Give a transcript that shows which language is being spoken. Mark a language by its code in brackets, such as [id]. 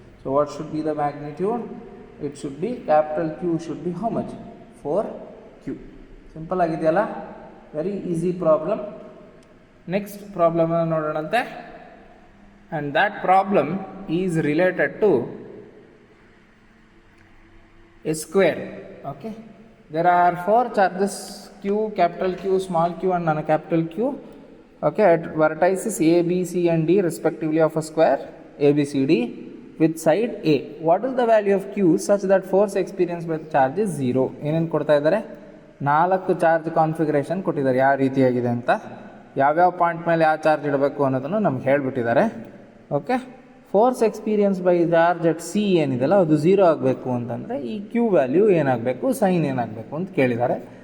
[en] So what should be the magnitude? It should be capital Q should be how much? 4q. [kn] Simple ಆಗಿದೆಯಲ್ಲ? [en] Very easy problem. Next ಪ್ರಾಬ್ಲಮನ್ನು [kn] ನೋಡೋಣಂತೆ. [en] And that problem is related to a square. Okay, there are 4 charges q, capital Q, small q and non-capital Q. Okay, at vertices a, b, c and d respectively of a square abcd with side a. What is the value of q such that force experienced by the charge is 0? [kn] ಏನೇನು ಕೊಡ್ತಾ ಇದ್ದಾರೆ? 4 charge configuration ಕೊಟ್ಟಿದ್ದಾರೆ, ಯಾವ ರೀತಿಯಾಗಿದೆ ಅಂತ, ಯಾವ್ಯಾವ point ಮೇಲೆ ಯಾವ ಚಾರ್ಜ್ ಇಡಬೇಕು ಅನ್ನೋದನ್ನು ನಮ್ಗೆ ಹೇಳಿಬಿಟ್ಟಿದ್ದಾರೆ. Okay, [en] force experience by charge at C [kn] ಏನಿದೆಲ್ಲ ಅದು 0 ಆಗಬೇಕು ಅಂತಂದರೆ ಈ ಕ್ಯೂ ವ್ಯಾಲ್ಯೂ ಏನಾಗಬೇಕು, ಸೈನ್ ಏನಾಗಬೇಕು ಅಂತ ಕೇಳಿದ್ದಾರೆ.